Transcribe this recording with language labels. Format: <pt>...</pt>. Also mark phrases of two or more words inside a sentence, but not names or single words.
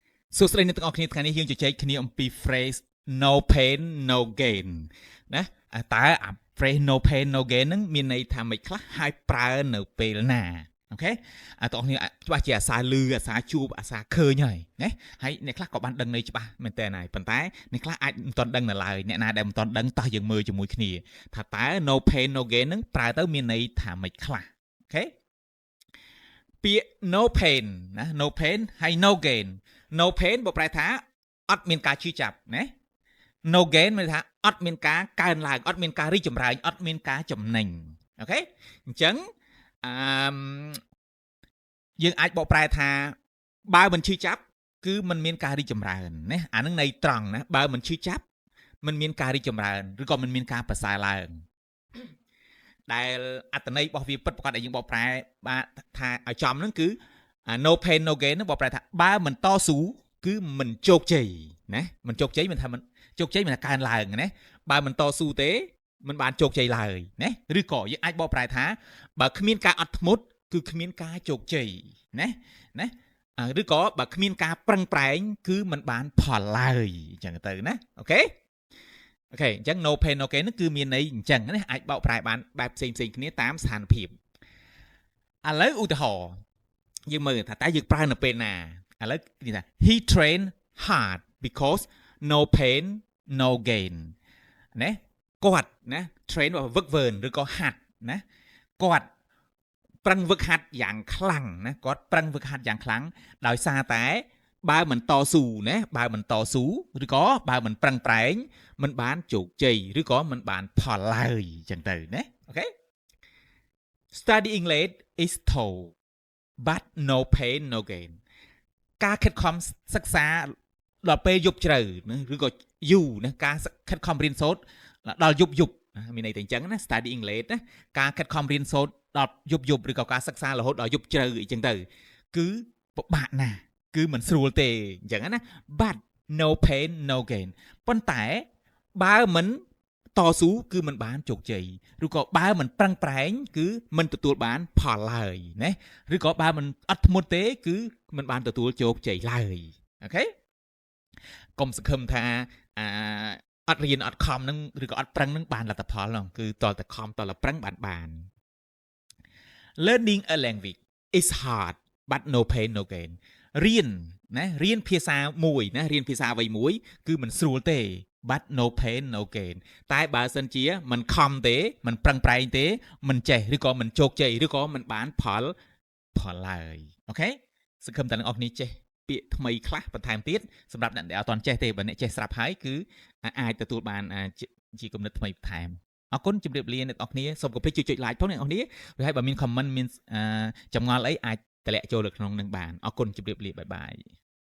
<km>សួស្តីអ្នកទាំងអស់គ្នាថ្ងៃនេះយើងជជែកគ្នាអំពី</km> <en>phrase no pain no gain</en> <km>ណាតើអា</km> <en>phrase no pain no gain</en> <km>ហ្នឹងមានន័យថាម៉េចខ្លះហើយប្រើនៅពេលណាអូខេអ្នកទាំងអស់គ្នាច្បា ស់ជាអាសាលឺអាសាជួបអាសាឃើញហើយណាហើយអ្នកខ្លះក៏បានដឹងន័យច្បាស់មែនតើហើយប៉ុន្តែអ្នកខ្លះអាចមិនទាន់ដឹង នៅឡើយអ្នកណាដែលមិនទាន់ដឹងតោះយើងមើលជាមួយគ្នាថាតើ</km> <en>no pain no gain</en> <km>ហ្នឹងប្រើទៅមានន័យថាម៉េចខ្លះអូខេពាក្យ</km> <en>no pain</en> <km>ណា</km> <en>no pain</en> <km>ហើយ</km> <en>no gain no pain</en> <km>បើប្រែថាអត់មានការឈឺចាប់ណា</km> <en>no gain</en> <km>មានថាអត់មានការកើនឡើងអត់មានការរីកចម្រើនអត់មានការចំណេញអូខេអញ្ចឹងយើងអាចបកប្រែថាបើមិនឈឺចាប់គឺมันមានការរីកចម្រើនណា អានឹងន័យត្រង់ណាបើមិនឈឺចាប់มันមានការរីកចម្រើនឬក៏มันមានការប្រសើរឡើងដែលអត្ថន័យរបស់វាពិតប្រាកដដែលយើងបកប្រែ បាទថាឲ្យចំហ្នឹងគឺ</km> <en>no pain no gain</en> <km>ហ្នឹងបកប្រែថាបើមិនតស៊ូគឺមិនជោគជ័យណាមិនជោគជ័យមិនថាមិនជោគជ័យមិនថាកើនឡើងណាបើមិនតស៊ូទេមិនបានជោគជ័យឡើយណាឬក៏យើងអាចបកប្រែថាបើគ្មានការអត់ធ្មត់គឺគ្មានការជោគជ័យណាឬក៏បើគ្មានការប្រឹងប្រែងគឺមិនបានផលឡើយអញ្ចឹងទៅណាអូខេអញ្ចឹង</km> <en>no pain no gain</en> <km>ហ្នឹងគឺមានន័យអញ្ចឹងណាអាចបកប្រែបានបែបផ្សេងគ្នាតាមស្ថានភាពឥឡូវឧទាហរណ៍យើងមើលថាតើយើងប្រើនៅពេលណាឥឡូវនិយាយថា</km> <en>he trained hard because no pain no gain</en> <km>ណាគាត់ណា train របស់</km> <en>verb verb</en> <km>ឬក៏ហាត់ណាគាត់ប្រឹងវឹកហាត់យ៉ាងខ្លាំង ណាគាត់ប្រឹងវឹកហាត់យ៉ាងខ្លាំងដោយសារតែបើមិនតស៊ូណាបើមិនតស៊ូឬក៏បើមិនប្រឹងប្រែងមិនបានជោគជ័យឬក៏មិនបានផលឡើយអញ្ចឹងទៅណាអូខេ</km> <en>studying late is tough but no pain no gain</en> <km>ការខិតខំសិក្សាដល់ពេលយប់ជ្រៅឬក៏យូរណាការខិតខំរៀនសូត្រដល់យប់មានន័យតែអញ្ចឹងណា</km> <en>studying late</en> <km>ណាការខិត ខំរៀនសូត្រដល់យប់ឬក៏ការសិក្សារហូតដល់យប់ជ្រៅអីចឹងទៅគឺពិបាកណាស់គឺមិនស្រួលទេអ ញ្ចឹងណា</km> <en>but no pain no gain</en> <km>ប៉ុន្តែបើមិនតស៊ូគឺមិនបានជោគជ័យឬក៏បើមិនប្រឹងប្រែងគឺមិនទទួលបានផលឡើយណាឬក៏បើមិនអត់ធ្មត់ទេគឺមិនបានទទួលជោគជ័យឡើយអូខេកុំសង្ឃឹមថាអត់រៀនអត់ខំនឹងឬក៏អត់ប្រឹងនឹងបានលទ្ធផលហ្នឹងគឺតលតែខំតលប្រឹងបាន</km> <en>learning a language is hard but no pain no gain</en> <km>រៀនភាសាមួយណារៀនភាសាអ្វីមួយគឺមិនស្រួលទេ but</km> <en>no pain no gain</en> <km>តែបើសិនជាមិនខំទេមិនប្រឹងប្រែងទេមិនចេះឬក៏មិនជោគជ័យឬក៏មិនបានផលឡើយអូខេសង្ឃឹមតែអ្នកនរគ្នាចេះពាក្យថ្មីខ្លះបន្ថែមទៀតសម្រាប់អ្នកដែលអត់ទាន់ចេះទេបើអ្នកចេះស្រាប់ហើយគឺអាចទទួលបានជាគំនិតថ្មីបន្ថែមអរគុណជម្រាបលាអ្នកនរគ្នាសូមកុំភ្លេចជួយចុច like ផងអ្នកនរគ្នាហើយបើមាន comment មានចម្ងល់អីអាចតម្លាក់ចូលនៅក្នុងនឹងបានអរគុណជម្រាបលាបាយបាយ</km>